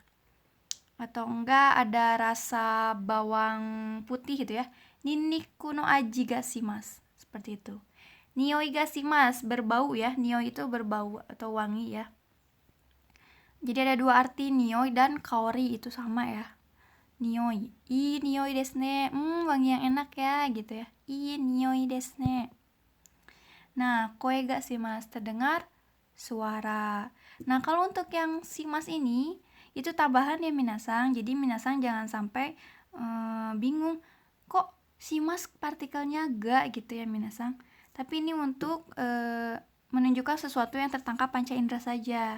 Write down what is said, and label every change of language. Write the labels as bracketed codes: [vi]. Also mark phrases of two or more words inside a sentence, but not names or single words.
[id] Atau enggak ada rasa bawang putih gitu ya. [ja] にんにくの味がします. Seperti itu. 匂いがします, [id] berbau ya. Nioi itu berbau atau wangi ya. Jadi ada dua arti, nioi dan kaori, itu sama ya. Nioi, [ja] いい匂いですね, [id] wangi yang enak ya gitu ya. [ja] いい匂いですね. Nah, 声がします, [id] terdengar suara. Nah, kalau untuk yang shimasu ini itu tambahan ya, minasang. Jadi minasang jangan sampai bingung, kok shimasu partikelnya ga gitu ya, minasang. Tapi ini untuk menunjukkan sesuatu yang tertangkap panca indera saja.